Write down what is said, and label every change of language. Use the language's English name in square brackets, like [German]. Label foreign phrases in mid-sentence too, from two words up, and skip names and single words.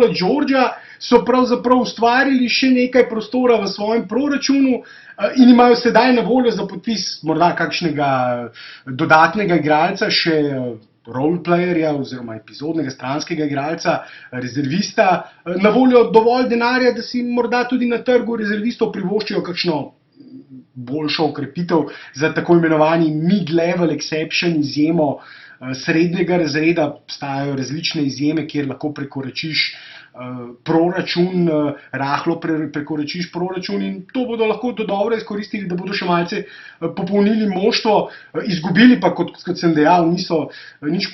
[Slovenian] Georgea, so pravzaprav ustvarili še nekaj prostora v svojem proračunu in imajo sedaj na voljo za podpis morda kakšnega dodatnega igralca, še roleplayerja oziroma epizodnega stranskega igralca, rezervista, na voljo dovolj denarja, da si morda tudi na trgu rezervistov privoščijo kakšno boljšo okrepitev za tako imenovani [English] mid-level exception, [Slovenian] izjemo srednjega razreda. Obstajajo različne izjeme, kjer lahko prekoračiš proračun, rahlo prekoračiš proračun in to bodo lahko dobro izkoristili, da bodo še malce popolnili moštvo, izgubili pa, kot sem dejal, niso nič.